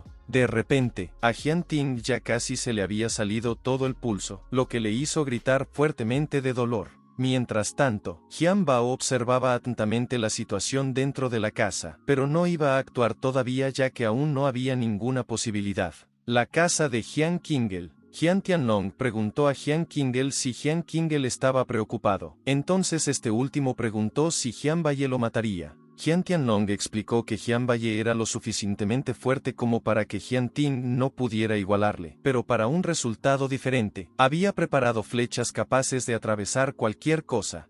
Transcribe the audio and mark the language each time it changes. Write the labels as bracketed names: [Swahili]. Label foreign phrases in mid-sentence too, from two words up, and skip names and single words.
[Spanish] De repente, a Jian Ting ya casi se le había salido todo el pulso, lo que le hizo gritar fuertemente de dolor. Mientras tanto, Jian Bao observaba atentamente la situación dentro de la casa, pero no iba a actuar todavía ya que aún no había ninguna posibilidad. La casa de Jian Qingel. Jian Tianlong preguntó a Jian Qingel si Jian Qingel estaba preocupado. Entonces este último preguntó si Jian Baye lo mataría. Jian Tianlong explicó que Jian Baye era lo suficientemente fuerte como para que Jian Ting no pudiera igualarle, pero para un resultado diferente. Había preparado flechas capaces de atravesar cualquier cosa.